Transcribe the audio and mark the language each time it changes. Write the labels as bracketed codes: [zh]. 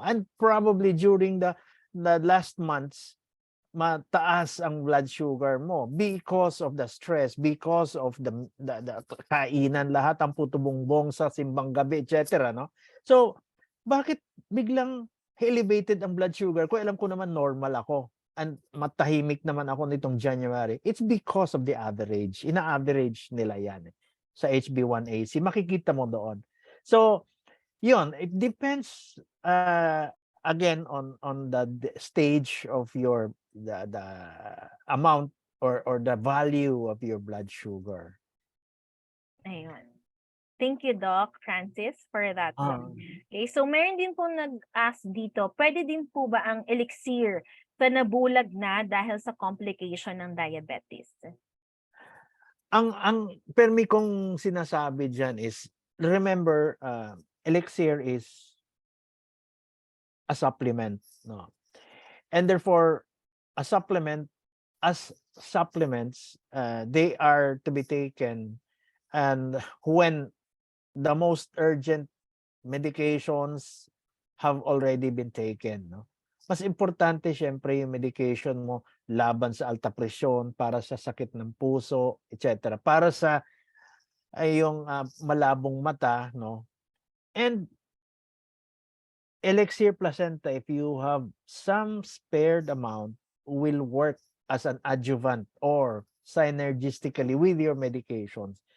[en] And probably during the last months, [tl] mataas ang blood sugar mo [en] because of the stress, because of the kainan, [tl] lahat ang puto-bongbong sa simbang gabi, [en] etc., no? [tl] So, bakit biglang elevated ang blood sugar ko? Alam ko naman normal ako. matahimik naman ako nitong January, [en] it's because of the average. [tl] Ina-average nila yan sa HB1AC. Makikita mo doon. [en] So, yun, it depends again on the stage of your the amount or the value of your blood sugar. Ayun. Thank you, Doc Francis, for that one. Um, [tl] Okay, so meron din po nag-ask dito, pwede din po ba ang elixir sa nabulag na dahil sa complication ng diabetes? ang permi kong sinasabi diyan is, [en] remember, elixir is a supplement, [tl] no? [en] And therefore, a supplement, as supplements, they are to be taken and when the most urgent medications have already been taken, no? [tl] Mas importante siyempre yung medication mo laban sa alta presyon, para sa sakit ng puso, etc. Para sa yung malabong mata, no? [en] And elixir placenta, if you have some spared amount, will work as an adjuvant or synergistically with your medications.